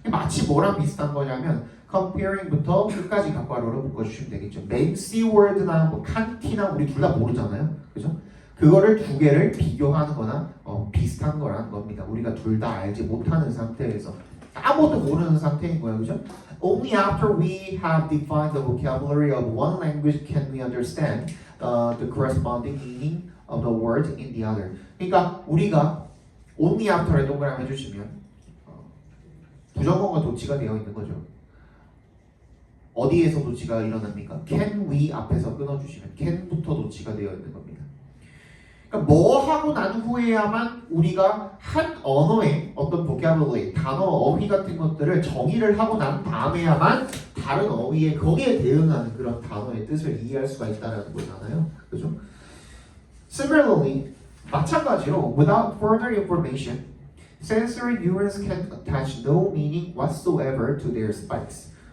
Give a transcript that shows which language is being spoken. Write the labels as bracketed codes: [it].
[ko] 마치 뭐랑 비슷한 거냐면 comparing부터 끝까지 각괄호로 묶어주시면 되겠죠. Nancy word나 뭐 칸티나 우리 둘 다 모르잖아요. 그죠? 그거를 두 개를 비교하는 거나 비슷한 거라는 겁니다. 우리가 둘 다 알지 못하는 상태에서 아무것도 모르는 상태인 거예요. 그죠? [en] Only after we have defined the vocabulary of one language can we understand the corresponding meaning of the word in the other. [ko] 그러니까 우리가 only after에 동그라미 해주시면 부정어가 도치가 되어 있는 거죠. 어디에서 도치가 일어납니까? can we 앞에서 끊어주시면 can부터 도치가 되어 있는 겁니다. 그러니까 뭐 하고 난 후에야만 우리가 한 언어의 어떤 vocabulary, 단어, 어휘 같은 것들을 정의를 하고 난 다음에야만 다른 어휘에 거기에 대응하는 그런 단어의 뜻을 이해할 수가 있다는 거잖아요. 그죠? [en] Similarly, [ko] 마찬가지로 [en] without further information, sensory neurons can attach no meaning whatsoever to their spikes.